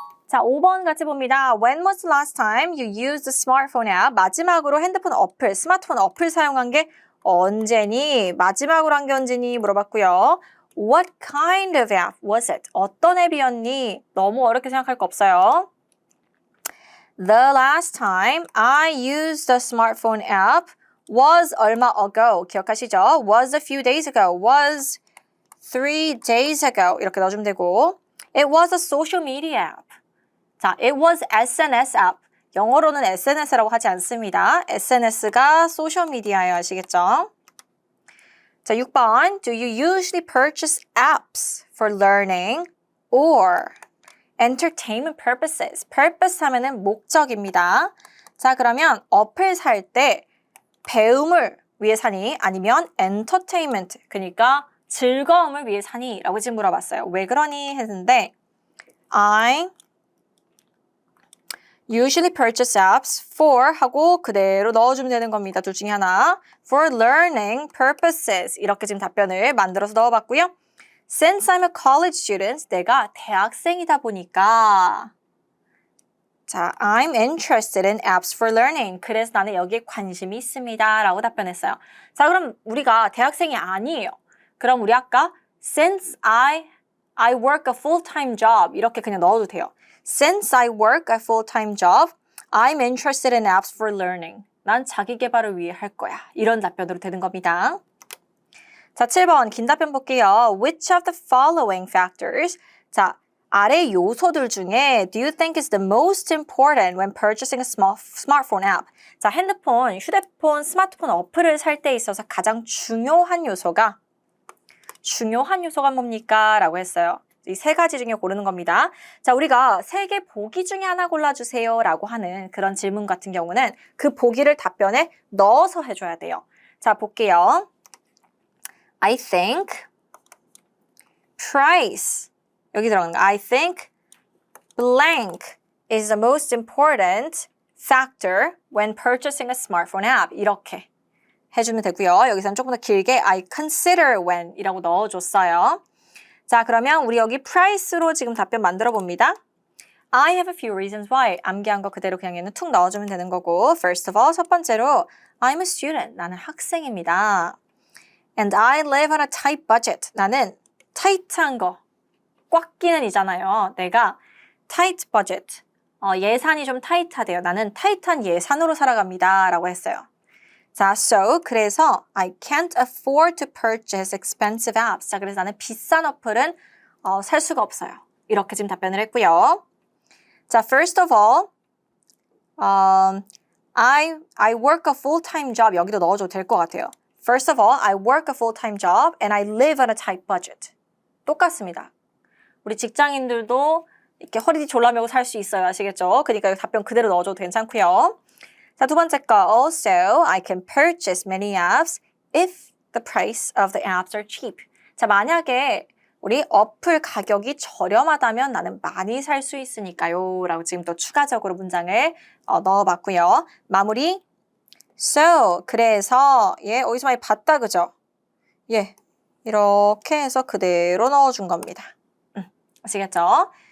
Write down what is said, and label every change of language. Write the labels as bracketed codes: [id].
[ko] 자, 5번 같이 봅니다. [en] When was the last time you used the smartphone app? [ko] 마지막으로 핸드폰 어플, 스마트폰 어플 사용한 게 언제니? 마지막으로 한 게 언제니? 물어봤고요. [en] What kind of app was it? [ko] 어떤 앱이었니? 너무 어렵게 생각할 거 없어요. [en] The last time I used the smartphone app was 얼마 ago. [ko] 기억하시죠? [en] Was a few days ago. Was 3 days ago. [ko] 이렇게 넣어주면 되고. [en] It was a social media app. 자, it was SNS app. [ko] 영어로는 SNS라고 하지 않습니다. SNS가 소셜미디어예요. 아시겠죠? 자, 6번. [en] Do you usually purchase apps for learning or entertainment purposes? [ko] purpose 하면은 목적입니다. 자, 그러면 어플 살 때 배움을 위해 사니 아니면 entertainment, 그러니까 즐거움을 위해 사니? 라고 지금 물어봤어요. 왜 그러니? 했는데 [en] I usually purchase apps for [ko] 하고 그대로 넣어주면 되는 겁니다. 둘 중에 하나. [en] For learning purposes. [ko] 이렇게 지금 답변을 만들어서 넣어봤고요. [en] Since I'm a college student, [ko] 내가 대학생이다 보니까 [en] 자, I'm interested in apps for learning. [ko] 그래서 나는 여기에 관심이 있습니다. 라고 답변했어요. 자, 그럼 우리가 대학생이 아니에요. 그럼 우리 아까 [en] Since I work a full-time job [ko] 이렇게 그냥 넣어도 돼요. [en] Since I work a full-time job, I'm interested in apps for learning. [ko] 난 자기 개발을 위해 할 거야. 이런 답변으로 되는 겁니다. 자, 7번 긴 답변 볼게요. [en] Which of the following factors? [ko] 자, 아래 요소들 중에 [en] do you think is the most important when purchasing a smartphone app? [ko] 자, 휴대폰, 스마트폰 어플을 살 때 있어서 가장 중요한 요소가 중요한 요소가 뭡니까? 라고 했어요. 이 세 가지 중에 고르는 겁니다. 자, 우리가 세 개 보기 중에 하나 골라주세요 라고 하는 그런 질문 같은 경우는 그 보기를 답변에 넣어서 해줘야 돼요. 자, 볼게요. [en] I think price. [ko] 여기 들어가는 거. [en] I think blank is the most important factor when purchasing a smartphone app. [ko] 이렇게 해주면 되고요. 여기서는 조금 더 길게 [en] I consider when [ko] 이라고 넣어줬어요. 자, 그러면 우리 여기 price로 지금 답변 만들어 봅니다. [en] I have a few reasons why. [ko] 암기한 거 그대로 그냥 얘는 툭 넣어주면 되는 거고 [en] First of all, [ko] 첫 번째로 [en] I'm a student. [ko] 나는 학생입니다. [en] And I live on a tight budget. [ko] 나는 타이트한 거, 꽉 끼는 이잖아요. [en] 내가 tight budget. [ko] 예산이 좀 타이트하대요. 나는 타이트한 예산으로 살아갑니다. 라고 했어요. [en] 자, so 그래서 I can't afford to purchase expensive apps. [ko] 자, 그래서 나는 비싼 어플은 살 수가 없어요. 이렇게 지금 답변을 했고요. [en] 자, first of all, I work a full-time job. [ko] 여기도 넣어줘도 될 것 같아요. [en] First of all, I work a full-time job and I live on a tight budget. [ko] 똑같습니다. 우리 직장인들도 이렇게 허리 졸라매고 살 수 있어요. 아시겠죠? 그러니까 답변 그대로 넣어줘도 괜찮고요. 자, 두 번째 거. [en] Also, I can purchase many apps if the price of the apps are cheap. [ko] 자, 만약에 우리 어플 가격이 저렴하다면 나는 많이 살 수 있으니까요. 라고 지금 또 추가적으로 문장을 넣어봤고요. 마무리. So, 그래서 어디서 많이 봤다, 그죠? 이렇게 해서 그대로 넣어준 겁니다. 아시겠죠?